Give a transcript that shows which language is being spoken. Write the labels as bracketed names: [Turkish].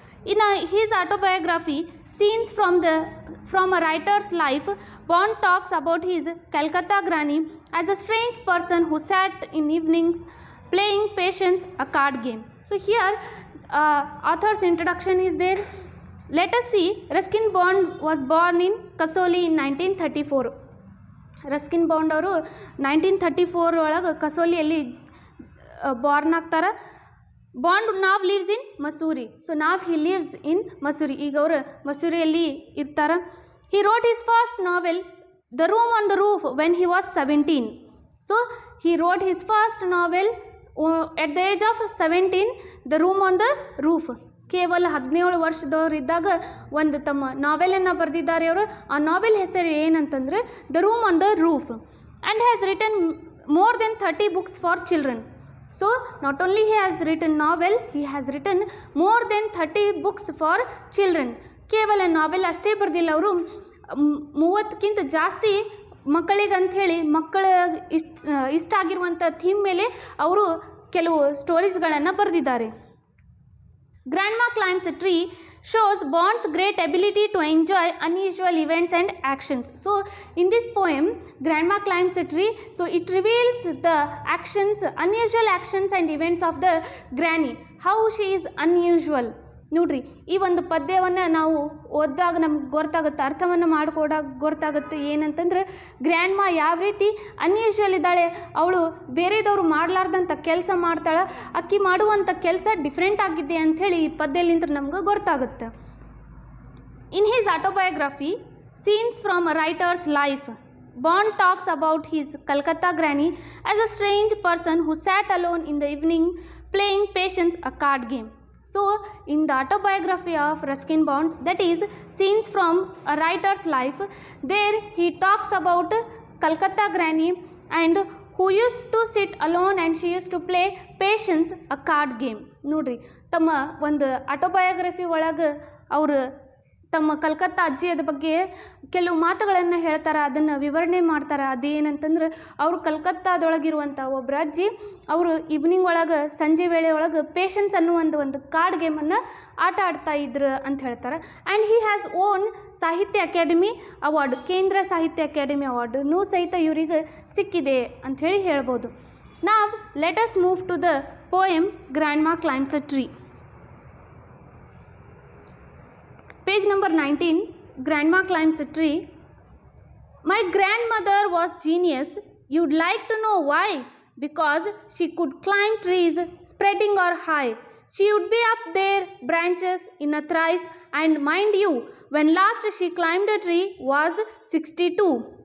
[English] In his autobiography, Scenes from a Writer's Life, Bond talks about his Calcutta granny as a strange person who sat in evenings playing Patience, a card game. So here, author's introduction is there. Let us see. Ruskin Bond was born in Kasoli in 1934. [Kannada] Ruskin bond ಅವರು 1934 ಒಳಗೆ ಕಸೋಲಿಯಲ್ಲಿ Born ಆಗ್ತಾರೆ. [English] Bond now lives in Mussoorie. So now he lives in Mussoorie. [Kannada] ಈಗ ಅವರು ಮಸೂರಿಯಲ್ಲಿ ಇರ್ತಾರೆ. [English] He wrote his first novel the room on the roof when he was 17. So he wrote his first novel at the age of 17, the room on the roof. [Kannada] ಕೇವಲ 17 ವರ್ಷದವರಿದ್ದಾಗ ಒಂದು ತಮ್ಮ ನಾವೆಲನ್ನು ಬರೆದಿದ್ದಾರೆ ಅವರು. ಆ ನಾವೆಲ್ ಹೆಸರು ಏನಂತಂದರೆ [English] The room on the roof, and has written more than 30 books for children. So not only he has written novel, he has written more than 30 books for children. [Kannada] ಕೇವಲ ನಾವೆಲ್ ಅಷ್ಟೇ ಬರೆದಿಲ್ಲ ಅವರು, 30ಕ್ಕಿಂತ ಜಾಸ್ತಿ ಮಕ್ಕಳಿಗಂಥೇಳಿ ಮಕ್ಕಳ ಇಷ್ಟ ಆಗಿರುವಂಥ ಥೀಮ್ ಮೇಲೆ ಅವರು ಕೆಲವು ಸ್ಟೋರೀಸ್ಗಳನ್ನು ಬರೆದಿದ್ದಾರೆ. [English] Grandma Climbs a Tree shows Bond's great ability to enjoy unusual events and actions. So in this poem, Grandma Climbs a Tree, so it reveals the actions, unusual actions and events of the granny, how she is unusual. [Kannada] ನೋಡ್ರಿ, ಈ ಒಂದು ಪದ್ಯವನ್ನು ನಾವು ಓದಿದಾಗ ನಮ್ಗೆ ಗೊತ್ತಾಗುತ್ತೆ, ಅರ್ಥವನ್ನು ಮಾಡಿಕೊಡಾಗ ಗೊತ್ತಾಗುತ್ತೆ ಏನಂತಂದ್ರೆ ಗ್ರ್ಯಾಂಡ್ಮಾ ಯಾವ ರೀತಿ ಅನ್ಯೂಶುವಲ್ ಇದ್ದಾಳೆ. ಅವಳು ಬೇರೆದವರು ಮಾಡಲಾರ್ದಂಥ ಕೆಲಸ ಮಾಡ್ತಾಳೆ. ಅಕ್ಕಿ ಮಾಡುವಂಥ ಕೆಲಸ ಡಿಫ್ರೆಂಟ್ ಆಗಿದೆ ಅಂಥೇಳಿ ಈ ಪದ್ಯಲಿಂದ ನಮ್ಗೆ ಗೊತ್ತಾಗುತ್ತೆ. [English] In his autobiography, Scenes from a Writer's Life, Bond talks about his Calcutta granny as a strange person who sat alone in the evening playing Patience, a card game. So, in the autobiography of Ruskin Bond, that is Scenes from a Writer's Life, there he talks about Calcutta granny and who used to sit alone and she used to play Patience, a card game. [Kannada] ನೋಡ್ರಿ, ತಮ್ಮ ಒಂದು autobiography ಒಳಗೆ ಅವರು ತಮ್ಮ ಕಲ್ಕತ್ತಾ ಅಜ್ಜಿಯದ ಬಗ್ಗೆ ಕೆಲವು ಮಾತುಗಳನ್ನು ಹೇಳ್ತಾರೆ, ಅದನ್ನು ವಿವರಣೆ ಮಾಡ್ತಾರೆ. ಅದೇನಂತಂದ್ರೆ ಅವರು ಕಲ್ಕತ್ತಾದೊಳಗಿರುವಂಥ ಒಬ್ಬರ ಅಜ್ಜಿ ಅವರು ಈವ್ನಿಂಗ್ ಒಳಗೆ, ಸಂಜೆ ವೇಳೆ ಒಳಗೆ ಪೇಷನ್ಸ್ ಅನ್ನುವ ಒಂದು ಕಾರ್ಡ್ ಗೇಮನ್ನು ಆಟ ಆಡ್ತಾ ಇದ್ರು ಅಂತ ಹೇಳ್ತಾರೆ. [English] and he has won Sahitya Akademi award, [Kannada] ಕೇಂದ್ರ ಸಾಹಿತ್ಯ ಅಕಾಡೆಮಿ ಅವಾರ್ಡನ್ನು ಸಹಿತ ಇವರಿಗೆ ಸಿಕ್ಕಿದೆ ಅಂಥೇಳಿ ಹೇಳ್ಬೋದು. [English] Now let us move to the poem grandma climbs a tree. page number 19, grandma climbs a tree. My grandmother was genius. You'd like to know why? Because she could climb trees, spreading or high. She would be up their branches in a thrice, and mind you, when last she climbed a tree was 62.